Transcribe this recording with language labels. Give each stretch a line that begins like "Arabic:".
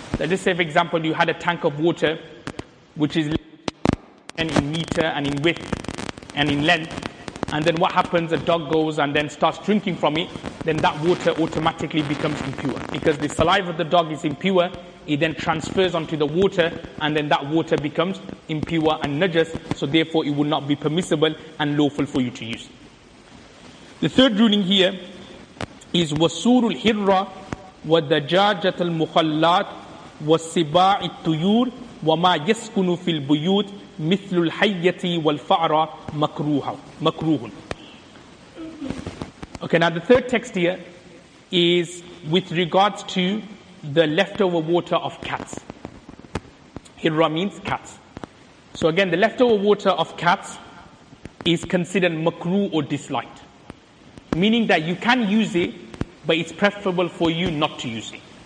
English: Let's say, for example, you had a tank of water which is in meter and in width and in length, and then what happens, a dog goes and then starts drinking from it, then that water automatically becomes impure. Because the saliva of the dog is impure, it then transfers onto the water, and then that water becomes impure and najas, so therefore it will not be permissible and lawful for you to use. The third ruling here is
Arabic: وَسُورُ الْحِرَّةِ وَدَجَاجَةَ الْمُخَلَّاتِ وَالسِّبَاعِ الطُّيُورِ وَمَا يَسْكُنُ فِي الْبُيُوتِ مِثْلُ الْحَيَّةِ وَالْفَأْرَ مَكْرُوهٌ.
English: Okay, now the third text here is with regards to the leftover water of cats. Hirra means cats. So again, the leftover water of cats is considered makruh or disliked, meaning that you can use it, but it's preferable for you not to use it.